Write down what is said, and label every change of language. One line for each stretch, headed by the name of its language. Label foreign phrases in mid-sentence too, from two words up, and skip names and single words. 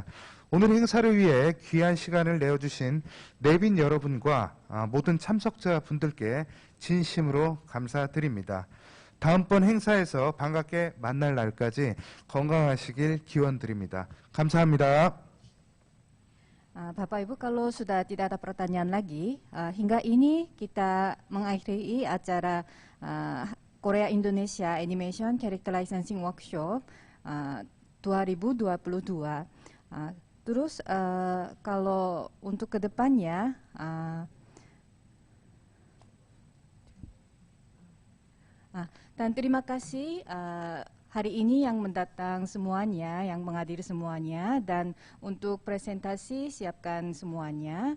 Korean: 오늘 행사를 위해 귀한 시간을 내어주신 내빈 여러분과 모든 참석자분들께 진심으로 감사드립니다. 다음번 행사에서 반갑게 만날 날까지 건강하시길 기원드립니다. 감사합니다.
Indonesian: Bapak Ibu, kalau sudah tidak ada pertanyaan lagi, hingga ini kita mengakhiri acara Korea Indonesia Animation Character Licensing Workshop 2022. Terus kalau untuk kedepannya, Dan terima kasih hari ini yang mendatang semuanya, yang menghadiri semuanya, dan untuk presentasi siapkan semuanya.